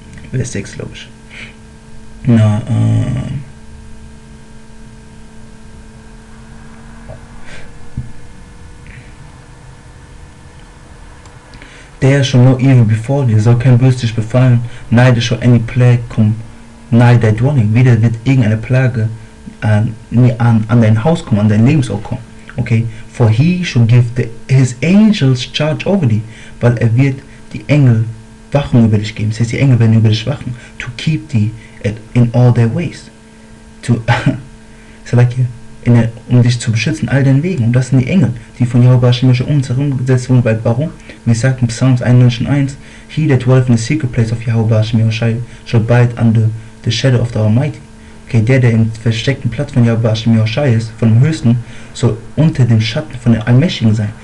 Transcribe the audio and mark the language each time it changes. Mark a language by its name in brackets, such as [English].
[German] Vers 6, glaube ich. Na, [English] There shall no evil befall [German] dir, soll kein Böses dich befallen, [English] neither shall any plague come nigh thy dwelling. [German] Weder wird irgendeine Plage an dein Haus kommen, an dein Lebensort kommen. Okay? [English] For he shall give his angels charge over thee, [German] weil wird die Engel Wachen über dich geben. Das heißt, die Engel werden über dich wachen. [English] To keep thee in all their ways. So like [German] hier, um dich zu beschützen, all deinen Wegen. Und das sind die Engel, die von Jehovah um uns herum gesetzt wurden. Warum? Wie sagt in [English] Psalms 91, He that dwelleth in the secret place of Jehovah shall bide under the shadow of the Almighty. [German] Okay, der im versteckten Platz von Jehovah ist, von dem Höchsten, soll unter dem Schatten von dem Allmächtigen sein.